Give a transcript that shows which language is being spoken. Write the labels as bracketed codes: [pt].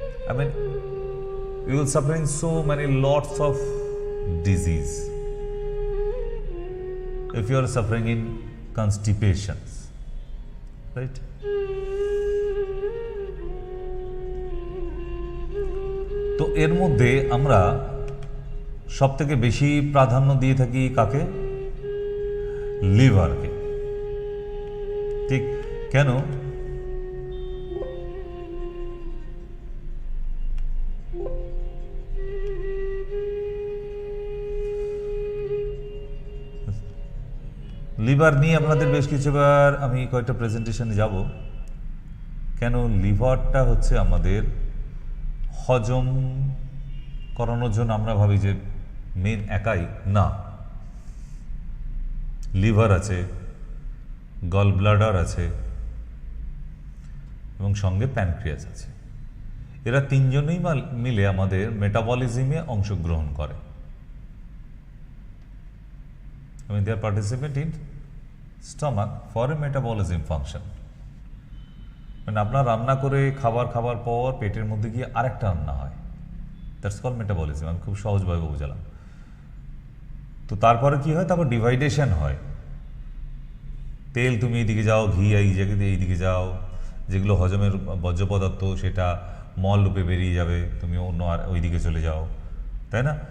[en] I mean, you will suffering so many lots of disease if you are suffering in constipations, right? [bn] তো এর মধ্যে আমরা সব থেকে বেশি প্রাধান্য দিয়ে থাকি কাকে? লিভারকে। ঠিক কেন? লিভার নিয়ে আপনাদের বেশ কিছুবার আমি কয়েকটা প্রেজেন্টেশনে যাব। কেন লিভারটা হচ্ছে আমাদের হজম করানোর জন্য আমরা ভাবি যে মেন একাই না, লিভার আছে, গল ব্লাডার আছে এবং সঙ্গে প্যানক্রিয়াস আছে। এরা তিনজনেই মিলে আমাদের মেটাবলিজমে অংশগ্রহণ করে। [en] I mean, they are participant in stomach for a metabolism function. [bn] মানে আপনার রান্না করে খাবার পর পেটের মধ্যে গিয়ে আরেকটা রান্না হয়, [en] That's call metabolism. [bn] আমি খুব সহজভাবে বোঝালাম। তো তারপরে কি হয়? তারপর ডিভাইডেশন হয়। তেল তুমি এইদিকে যাও, ঘি এইদিকে যাও, যেগুলো হজমের বর্জ্য পদার্থ সেটা মল রূপে বেরিয়ে যাবে, তুমি অন্য আর ওইদিকে চলে যাও, তাই না?